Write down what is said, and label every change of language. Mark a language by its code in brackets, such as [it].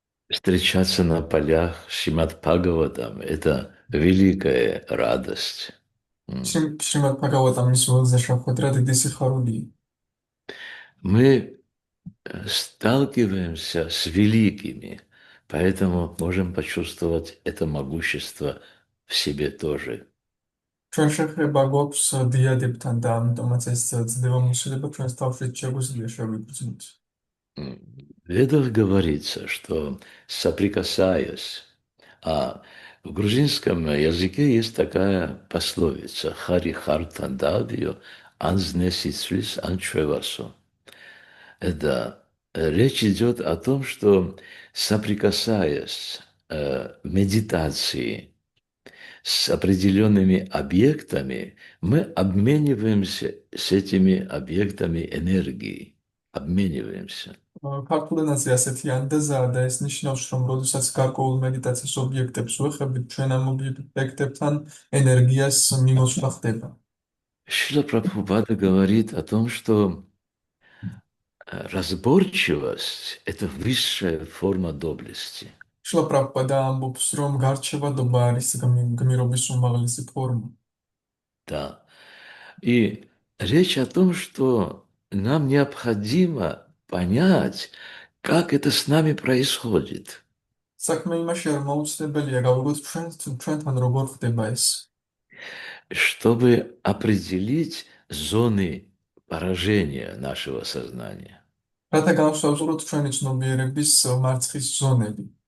[ru] Встречаться на полях Шримад Бхагаватам– это великая радость. М. [ka] შრიმად ბჰაგავატამ ის ველზე შეხვედრა დიდი სიხარულია. [ru] Мы сталкиваемся с великими, поэтому можем почувствовать это могущество в себе тоже. [ka] ჩვენ შეხება გვაქვს დიადებთან და ამიტომაც ეს ცდილობამოსილება ჩვენს თავშიც შეგვიძლია შევიგრძნოთ. [ru] В Ведах говорится, что соприкасаясь, а в грузинском языке есть такая пословица [ka] «Хари хартандавио анзнесицвис анчевасо». [ru] Это речь идет о том, что соприкасаясь в медитации с определенными объектами, мы обмениваемся с этими объектами энергией, обмениваемся. [ka] ქართულ ენაზე ასეთი ანდაზაა და ეს ნიშნავს, რომ როდესაც გარკვეულ მედიტაციის ობიექტებს ვეხებით, ჩვენ ამ ობიექტებთან ენერგიას მიმოწვლა ხდება. [ru] Шрила Прабхупада говорит о том, что разборчивость– это высшая форма доблести. [ka] შლა პრაბჰუპადა ამბობს, რომ გარჩევადობა არის გმირობის უმაღლესი ფორმა. [ru] Да. И речь о том, что нам необходимо понять, как это с нами происходит, [ka] საქმე იმაშია, რომ აუცილებელია გავიგოთ ჩვენთან როგორ ხდება ეს. [ru] чтобы определить зоны поражения нашего сознания. [ka] რათა განვსაზღვროთ ჩვენი ცნობიერების მარცხის ზონები.